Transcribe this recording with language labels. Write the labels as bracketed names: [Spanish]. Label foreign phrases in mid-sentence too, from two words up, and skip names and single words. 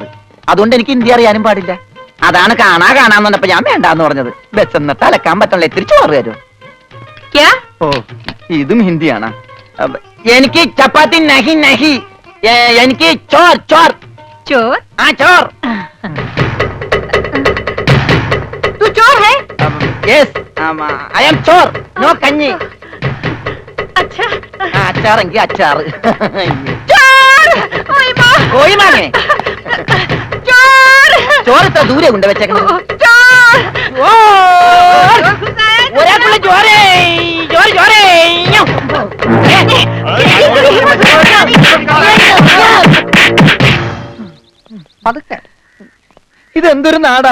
[Malayalam] അതുകൊണ്ട് എനിക്ക് ഹിന്ദി അറിയാനും പാടില്ല. അതാണ് കാണാന്ന് പറഞ്ഞപ്പോ ഞാൻ വേണ്ടാന്ന് പറഞ്ഞത്. ബസ് എന്നിട്ട് അലക്കാൻ പറ്റണല്ലോ, ഇത്തിരി ചോറ് തരും. ഓ, ഇതും ഹിന്ദിയാണ്. എനിക്ക് ചപ്പാത്തി [Hindi] नहीं नहीं, [Malayalam] എനിക്ക് ചോർ ചോർ ചോർ. ആ ചോർ. [Hindi] तू चोर है? [English] yes, I am चोर. No കഞ്ഞി. [Malayalam] अच्छा. അച്ചാറെങ്കിൽ അച്ചാറ്. [Hindi] कोई मांगे चोर. चोर तो दूरे गुंडे [Malayalam] വെച്ചേക്കണം. ഒരാളുള്ള ചോരേ ചോര ചോരേ. ഇതെന്തൊരു നാടാ?